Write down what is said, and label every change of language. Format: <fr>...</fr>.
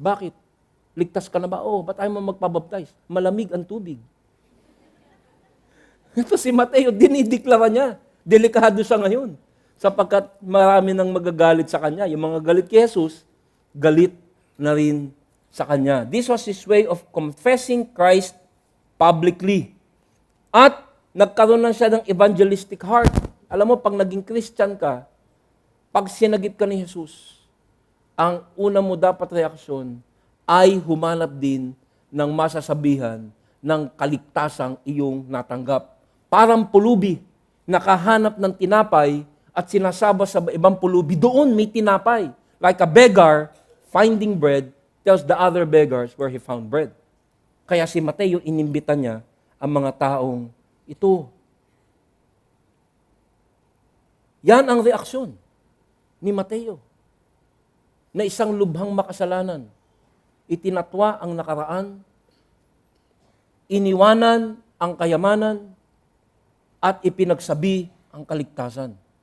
<tl>Bakit? Ligtas ka na ba? Oh, ba't ayaw mo magpabaptize? Malamig ang tubig. Ito si Mateo, dinideklara niya. Delikado siya ngayon. Sapagkat marami nang magagalit sa kanya. Yung mga galit kay Jesus, galit na rin sa kanya.</tl> <en>This was his way of confessing Christ publicly.</en> <tl>At nagkaroon na siya ng evangelistic heart. Alam mo, pag naging Christian ka, pag sinagip ka ni Jesus, ang una mo dapat reaksyon ay humanap din ng masasabihan ng kaligtasang iyong natanggap. Parang pulubi, nakahanap ng tinapay at sinasaba sa ibang pulubi, doon may tinapay.</tl> <en>Like a beggar finding bread tells the other beggars where he found bread.</en> <tl>Kaya si Mateo, inimbita niya ang mga taong ito. Yan ang reaksyon ni Mateo na isang lubhang makasalanan. Itinatwa ang nakaraan, iniwanan ang kayamanan, at ipinagsabi ang kaligtasan.</tl>